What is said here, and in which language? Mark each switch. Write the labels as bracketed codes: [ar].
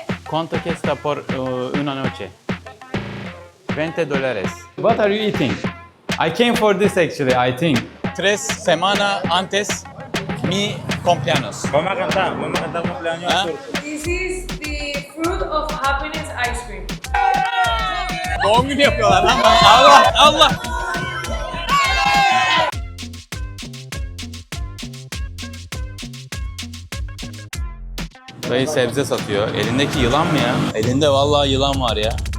[es] ¿Cuánto cuesta por una noche? [en] $20. What are you eating? I came for this actually, I think. [es] 3 semanas antes mi cumpleaños. Vamos a cantar cumpleaños ¿Ah? turco. [en] This is the fruit of happiness ice cream. [tr] Doğum günü yapıyorlar lan. Allah Allah. Dayı sebze satıyor. Elindeki yılan mı ya? Elinde vallahi yılan var ya.